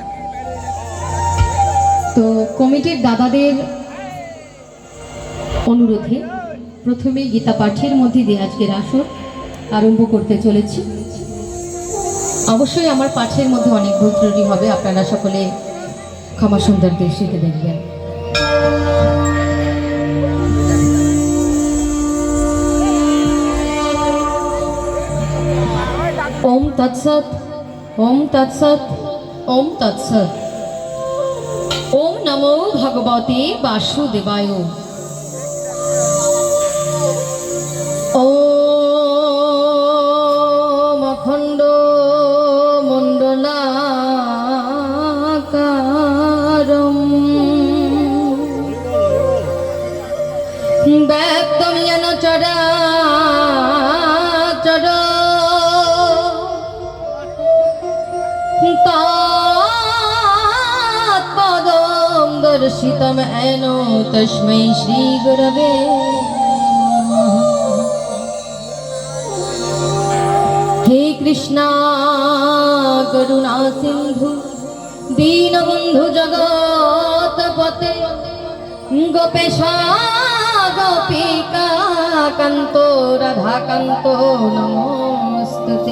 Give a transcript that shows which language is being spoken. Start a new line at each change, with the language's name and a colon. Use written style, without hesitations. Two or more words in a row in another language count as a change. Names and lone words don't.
Bangla: তো কমিটির দাদাদের অনুরোধে প্রথমে গীতা পাঠের মধ্যে দিয়ে আজকের আসর আরম্ভ করতে চলেছি। অবশ্যই আমার পাঠের মধ্যে অনেক ভুল ত্রুটি হবে, আপনারা সকলে ক্ষমা সুন্দর দৃষ্টিতে দেখবেন।
Sanskrit: ওম তৎসৎ, ওম তৎসৎ, ওম তৎসৎ। ওম নমো ভগবতে বাসুদেবায়। ওম অখণ্ড মণ্ডলাকারম ব্যক্তম যেন চরাচর তৎপদং দর্শিতম येन তস্मै শ্রী গুরবে। हे कृष्णा करुणा सिंधु दीनबंधु जगतपते गोपेशा गोपिका कांतो राधाकांतो नमोस्तुते।